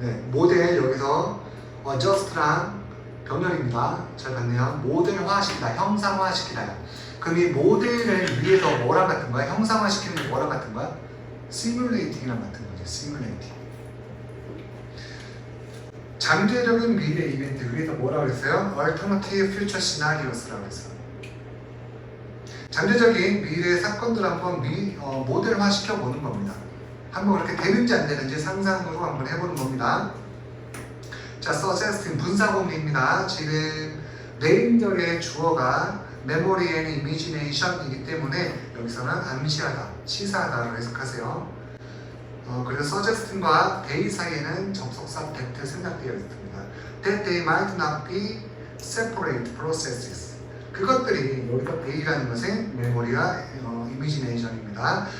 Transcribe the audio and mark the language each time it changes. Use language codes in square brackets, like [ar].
[ko] 모델 여기서 adjust랑 병렬입니다. 잘 봤네요. 모델화시키다, 형상화시키다. 그럼 이 모델을 위해서 뭐랑 같은 거야? 형상화시키는 게 뭐랑 같은 거야? 시뮬레이팅이랑 같은 거죠. 시뮬레이팅. 잠재적인 미래 이벤트 위에서 뭐라고 그랬어요? [en] Alternative Future Scenarios [ko] 라고 했어요. 잠재적인 미래 사건들을 한번 모델화 시켜보는 겁니다. 한번 그렇게 되는지 안 되는지 상상으로 한번 해보는 겁니다. 자, suggesting 분사공리입니다. 지금 네임절의 주어가 [en] memory and imagination [ko] 이기 때문에 여기서는 암시하다, 시사하다로 해석하세요. 그래서 suggesting과 they 사이에는 접속사 that 생략되어 있습니다. [en] That they might not be separate processes. [ko] 그것들이 여기서 they라는 것은 memory와 imagination입니다.